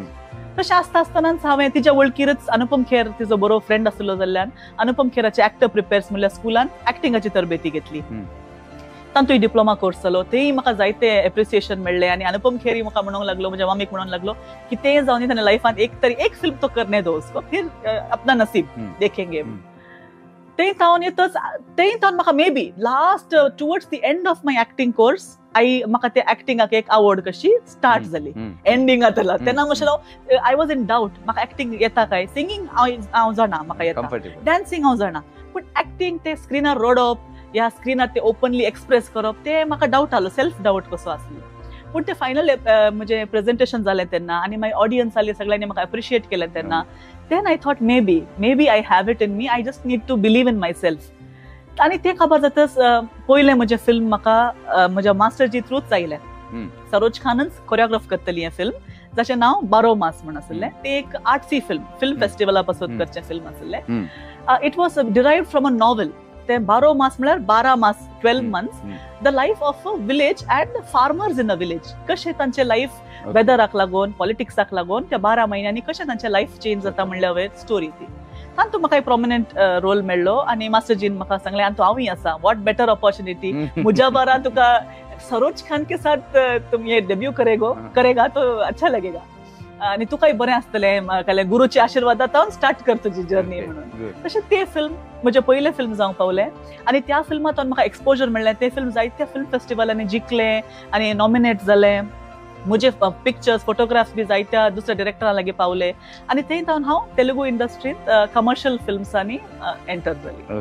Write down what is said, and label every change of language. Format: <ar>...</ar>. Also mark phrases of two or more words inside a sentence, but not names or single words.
<kok>तशें आसता आसतनाच हांवें तिच्या वळखीरच अनुपम खेर तिजो बरो फ्रेंड आसलो जाल्यार अनुपम खेराचे एक्टर प्रिपेर्स म्हणल्यार स्कुलान एक्टिंगाची तरबेती घेतली. तातूंय</kok> <en>diploma course</en> <kok>जालो, तेय म्हाका जायते एप्रिसिएशन मेळ्ळें. आनी अनुपम खेरी म्हाका म्हणूंक लागलो, म्हज्या मम्मीक म्हणूक लागलो की तें जावन ताणें लायफांत एक तरी एक फिल्म</kok> <hi>तो करने दो उसको, फिर अपना नसीब देखेंगे.</hi> <kok>तें तावन म्हाका</kok> <en>maybe last towards the end of my acting course</en> <kok>म्हाका ते एक्टिंगाक एक आवड कशी स्टार्ट जाली. एंडिंगाक तेन्ना मातशें</kok> <en>I was in doubt,</en> <kok>म्हाका एक्टिंग येता काय. सिंगींग हांव जाणा, म्हाका येता, डान्सिंग हांव जाणा, पूण एक्टिंग ते स्क्रिनार रडप, ह्या स्क्रिनार ते</kok> <en>openly express</en> <kok>करप, ते म्हाका डाउट आलो,</kok> <en>self doubt</en> <kok>कसो आसलो. पूण ते फायनल म्हणजे प्रेझेंटेशन जालें तेन्ना आनी मागीर ऑडियन्स आली, सगळ्यांनी म्हाका एप्रिशिएट केलें तेन्ना,</kok> <en>then I thought maybe I have it in me, I just need to believe in myself.</en> <kok>आनी ते खबर जाताच पयलें म्हजें फिल्म म्हाका म्हज्या मास्टरजी थ्रूच आयलें. सरोज खानच कोरियोग्राफ करतली हें फिल्म, जाचें नांव 12 मास म्हण आसलें. तें एक</kok> <en>artsy film</en> <kok>फेस्टिवला पासून करचें फिल्म आसलें.</kok> <en>It was derived from a novel.</en> <kok>ते 12 मास म्हळ्यार 12 मास,</kok> <en>12 months, the life of a village and farmers in a village.</en> <kok>कशें तांचें लायफ वेदराक लागून, पॉलिटिक्साक लागून त्या 12 म्हयन्यांनी कशें तांचें लायफ चेंज जाता म्हणल्या वयर स्टोरी ती. तातूंत म्हाका एक</kok> <en>prominent role</en> <kok>मेळ्ळो आनी मास्टरजीन म्हाका सांगलें आनी तूं हांवूय आसा,</kok> <en>what better opportunity,</en> <kok>म्हज्या बारा तुका</kok> <hi>सरोज खान के साथ तुम ये डेब्यू करेगा तो अच्छा लगेगा</hi> <kok>आनी तुकाय बरें आसतलें, गुरूच्या आशिर्वादांत स्टार्ट कर तुजी जर्नी म्हणून. तशें तें फिल्म म्हजें पयलें फिल्म जावंक पावलें आनी त्या फिल्मांत म्हाका एक्सपोजर मेळ्ळें. तें फिल्म जायत्या</kok> <en>film festivals</en> <kok>जिखलें आनी नॉमिनेट जालें. म्हजे</kok> <en>pictures, photographs</en> <kok>बी जायत्या दुसऱ्या डिरेक्टरां लागीं पावले आनी थंय जावन हांव तेलुगू इंडस्ट्रींत</kok> <en>commercial films</en> <kok>एंटर जाली.</kok>